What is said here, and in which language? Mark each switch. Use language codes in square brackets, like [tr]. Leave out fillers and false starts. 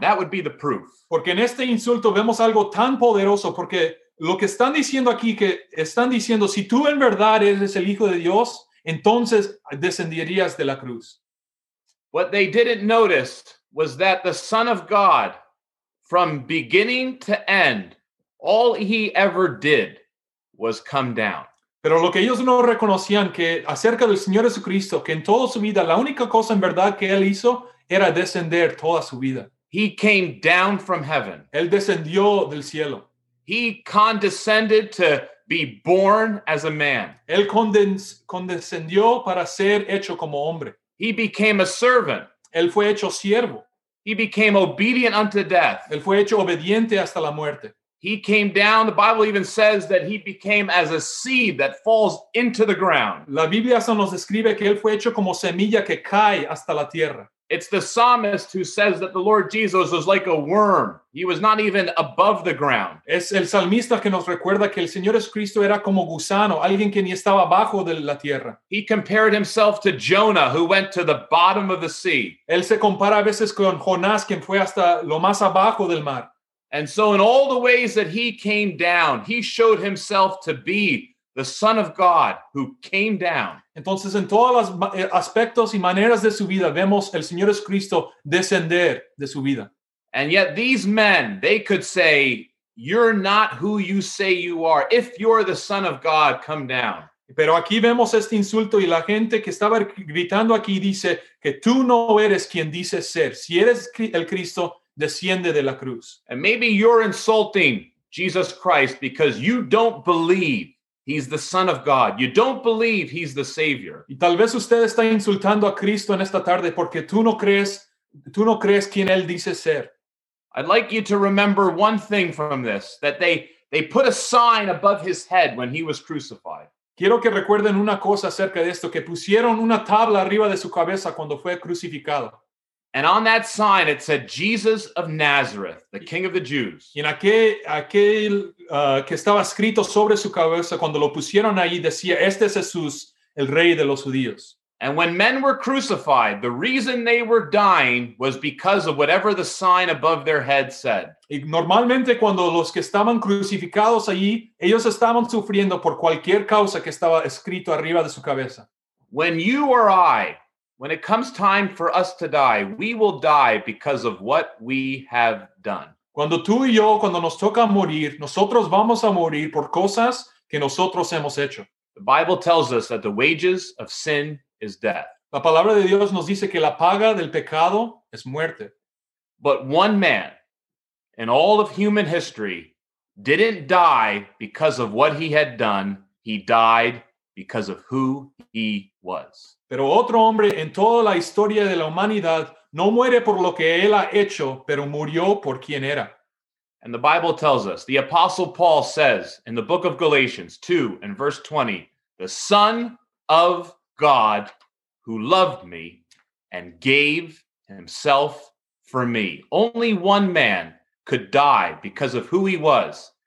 [en] That would be the proof. [es] Porque en este insulto vemos algo tan poderoso, porque lo que están diciendo aquí, que están diciendo, si tú en verdad eres el Hijo de Dios, entonces descenderías de la cruz. [en] What they didn't notice was that the Son of God, from beginning to end, all he ever did was come down. [es] Pero lo que ellos no reconocían que acerca del Señor Jesucristo, que en toda su vida, la única cosa en verdad que él hizo era descender toda su vida. [en] He came down from heaven. [es] Él descendió del cielo. [en] He condescended to be born as a man. [es] Él condescendió para ser hecho como hombre. [en] He became a servant. [es] Él fue hecho siervo. [en] He became obedient unto death. [es] Él fue hecho obediente hasta la muerte. [en] He came down. The Bible even says that he became as a seed that falls into the ground. [es] La Biblia nos describe que él fue hecho como semilla que cae hasta la tierra. [en] It's the psalmist who says that the Lord Jesus was like a worm. He was not even above the ground. [es] Es el salmista que nos recuerda que el Señor Jesucristo era como gusano, alguien que ni estaba abajo de la tierra. [en] He compared himself to Jonah, who went to the bottom of the sea. [es] Él se compara a veces con Jonás, quien fue hasta lo más abajo del mar. [en] And so in all the ways that he came down, he showed himself to be the Son of God who came down. [es] Entonces, en todos los aspectos y maneras de su vida, vemos el Señor Jesucristo descender de su vida. [en] And yet these men, they could say, you're not who you say you are. If you're the Son of God, come down. [es] Pero aquí vemos este insulto y la gente que estaba gritando aquí dice que tú no eres quien dices ser. Si eres el Cristo, desciende de la cruz. [en] And maybe you're insulting Jesus Christ because you don't believe he's the Son of God. You don't believe he's the Savior. [es] Y tal vez usted está insultando a Cristo en esta tarde porque tú no crees quien él dice ser. [en] I'd like you to remember one thing from this, that they put a sign above his head when he was crucified. [es] Quiero que recuerden una cosa acerca de esto, que pusieron una tabla arriba de su cabeza cuando fue crucificado. [en] And on that sign, it said, Jesus of Nazareth, the King of the Jews. [es] Y en aquel que estaba escrito sobre su cabeza, cuando lo pusieron ahí, decía, este es Jesús, el Rey de los Judíos. [en] And when men were crucified, the reason they were dying was because of whatever the sign above their head said. [es] Y normalmente cuando los que estaban crucificados allí, ellos estaban sufriendo por cualquier causa que estaba escrito arriba de su cabeza. [en] When you or I... When it comes time for us to die, we will die because of what we have done. [es] Cuando tú y yo, cuando nos toca morir, nosotros vamos a morir por cosas que nosotros hemos hecho. [en] The Bible tells us that the wages of sin is death. [es] La palabra de Dios nos dice que la paga del pecado es muerte. [en] But one man in all of human history didn't die because of what he had done. He died because of who he was. [es] Pero otro hombre en toda la historia de la humanidad no muere por lo que él ha hecho, pero murió por quien era. [en] And the Bible tells us, the Apostle Paul says in the book of Galatians 2 and verse 20, the Son of God who loved me and gave himself for me. Only one man could die because of who he was,